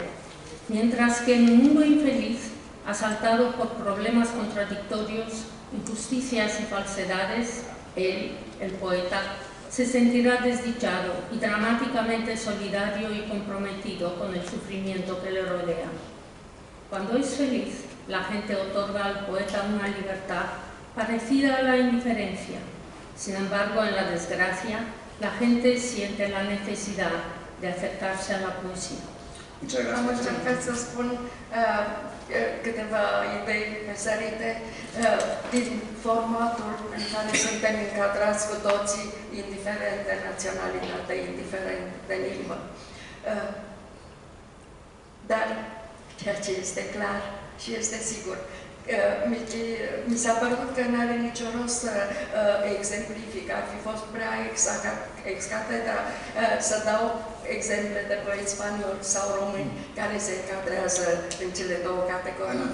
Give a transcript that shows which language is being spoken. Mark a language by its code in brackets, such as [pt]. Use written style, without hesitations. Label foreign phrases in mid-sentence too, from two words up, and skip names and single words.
[es] Mientras que en un mundo infeliz, asaltado por problemas contradictorios, injusticias y falsedades, él, el poeta, se sentirá desdichado y dramáticamente solidario y comprometido con el sufrimiento que le rodea. Cuando es feliz, la gente otorga al poeta una libertad parecida a la indiferencia. Sin embargo, en la desgracia, la gente siente la necesidad de acercarse a la poesía. Muchas gracias. [ro] Am încercat să spun câteva idei mesărite din formatul în care suntem încadrați cu toții, indiferent de naționalitate, indiferent de limbă. Dar ceea ce este clar și este sigur, mi s-a părut că nu are nicio rost să exemplific, ar fi fost prea [la] ex catedra [ro] să dau exemple de poeți spanioli sau români care se încadrează în cele două categorii.